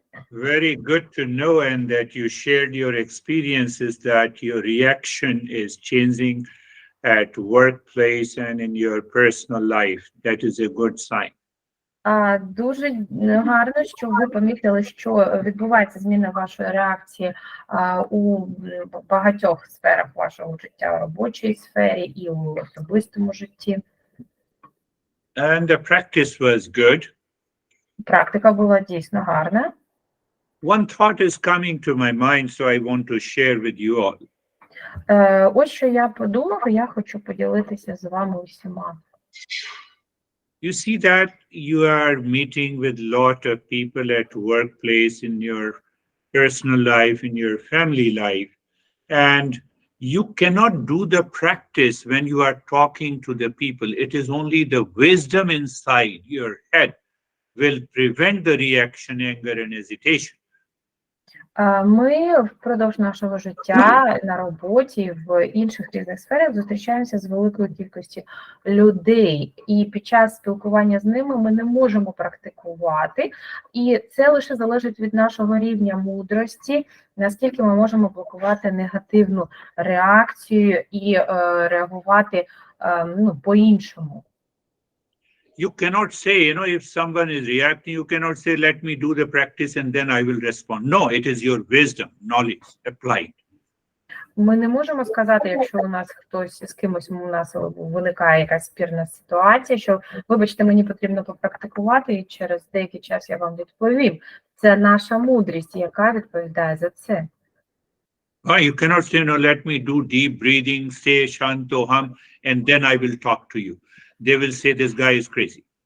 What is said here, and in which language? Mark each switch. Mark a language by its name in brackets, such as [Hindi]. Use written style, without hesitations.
[English] Very good to know, and that you shared your experiences, that your reaction is changing at workplace and in your personal life. That is a good sign. [Ukrainian] Дуже гарно, що ви помітили, що відбувається зміна вашої реакції у багатьох сферах вашого життя, у робочій сфері і у особистому житті. [English] And the practice was good. [Ukrainian] Практика була дійсно гарна. [English] One thought is coming to my mind, so I want to share with you all. [Ukrainian] Ось що я подумав, і я хочу поділитися з вами усіма. [English] You see that you are meeting with a lot of people at workplace, in your personal life, in your family life, and you cannot do the practice when you are talking to the people. It is only the wisdom inside your head will prevent the reaction, anger, and hesitation. [Ukrainian] Ми впродовж нашого життя на роботі, в інших різних сферах зустрічаємося з великою кількістю людей, і під час спілкування з ними ми не можемо практикувати, і це лише залежить від нашого рівня мудрості, наскільки ми можемо блокувати негативну реакцію і реагувати по-іншому. [English] You cannot say, if someone is reacting, you cannot say, let me do the practice and then I will respond. No, it is your wisdom, knowledge applied. [Ukrainian] Ми не можемо сказати, якщо у нас хтось з кимось у нас виникає якась спірна ситуація, що, вибачте, мені потрібно попрактикувати, і через деякий час я вам відповім. Це наша мудрість, яка відповідає за це. [English] You cannot say, no, let me do deep breathing, say Shantoham, and then I will talk to you. They will say, this guy is crazy.